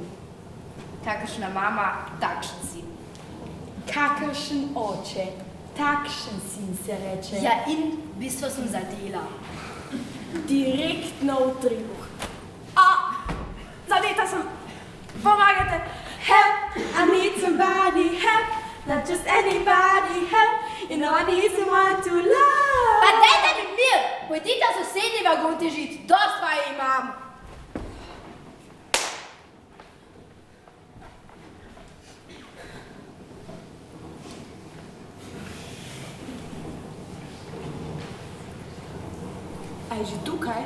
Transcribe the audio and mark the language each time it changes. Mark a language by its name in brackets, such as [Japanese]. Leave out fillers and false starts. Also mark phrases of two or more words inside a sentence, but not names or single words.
[Slovenian] Kakršna mama, takšen sin. Kakršen oče, takšen sin se reče. Ja, in v bistvu sem zadela. Direktno v tribuh. Zadeta sem. Pomagajte. [English] Help, I need somebody, help. Not just anybody, help. You know I need someone to love. [Slovenian] Pa dajte mi mir! Pojdite v sosednji vagon težit. Dost vaje imam. A je že tukaj?